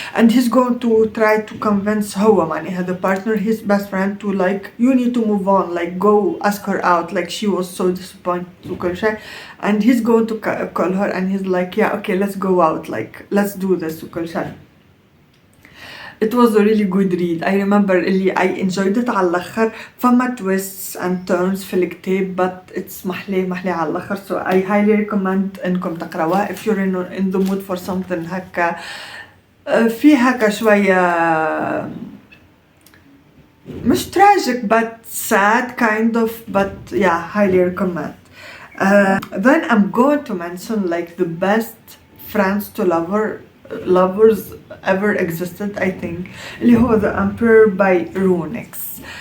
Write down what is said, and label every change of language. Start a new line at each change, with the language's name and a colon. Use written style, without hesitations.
English: And he's going to try to convince
Arabic: هو معناها
English: the partner, his best friend, to like, you need to move on, like go ask her out. Like she was so disappointed
Arabic: وكل شيء.
English: And he's going to call her and he's like, yeah, okay, let's go out, like let's do this وكل شيء. It was a really good read. I remember اللي I enjoyed it
Arabic: على الآخر. فما
English: twists and turns
Arabic: في الكتاب,
English: but it's
Arabic: محلي على الآخر.
English: So I highly recommend
Arabic: إنكم تقرأوها
English: if you're in the mood for something
Arabic: هكا في هكا شوية مش
English: tragic but sad kind of, but yeah, highly recommend. Then I'm going to mention like the best friends to lovers ever existed, I think,
Arabic: اللي هو
English: The Emperor by Runix.